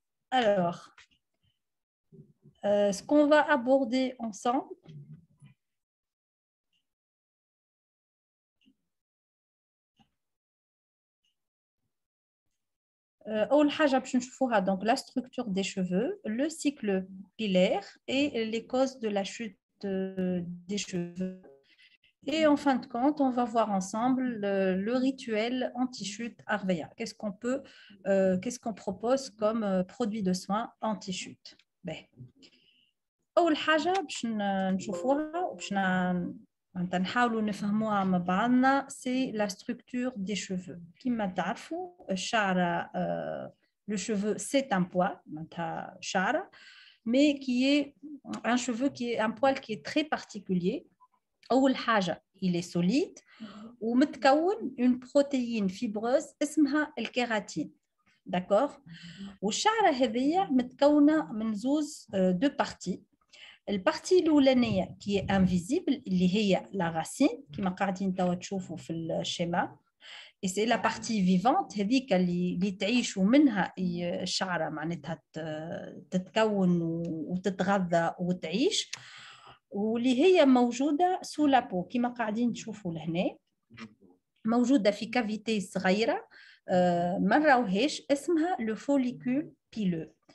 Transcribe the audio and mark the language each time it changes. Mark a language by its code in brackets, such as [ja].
[fr] Alors, ce qu'on va aborder ensemble, donc la structure des cheveux, le cycle pilaire et les causes de la chute des cheveux. Et en fin de compte, on va voir ensemble le rituel anti-chute Arveya. Qu'est-ce qu'on propose comme produit de soin anti-chute? [ar] أول حاجة باش نشوفوها وباش نحاولوا نفهموها مع بعضنا [fr] c'est la structure des cheveux. [ar] كما تعرفوا الشعرة [fr] le cheveu c'est un poil [ar] معناتها شعرة [fr] mais qui est un poil qui est très particulier. [ar] أول حاجة [fr] il est solide [ar] ومتكون [fr] une protéine fibreuse [ar] اسمها الكيراتين. [fr] D'accord? [ar] والشعرة هذه متكونة من زوز [fr] deux parties. [ar] البارتي الاولانيه [fr] qui est invisible [ar] اللي هي [fr] la racine [ar] كما قاعدين توا تشوفوا في الشيما [fr] et c'est la partie vivante [ar] هذيك اللي تعيش ومنها الشعره معناتها تتكون وتتغذى وتعيش واللي هي موجوده سو لابو كما قاعدين تشوفوا لهنا موجوده في كافيتي صغيره ما نراوهاش اسمها لو فوليكول بيلو.